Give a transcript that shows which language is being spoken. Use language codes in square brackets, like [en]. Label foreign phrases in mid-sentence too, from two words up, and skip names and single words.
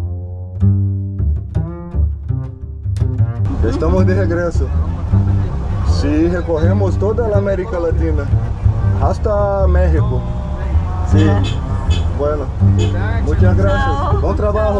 [pt] Já estamos de regresso. [es] Sí, recorremos toda la América Latina, hasta México. Sí. Bueno, muchas gracias. [pt] Tchau. Bom trabalho.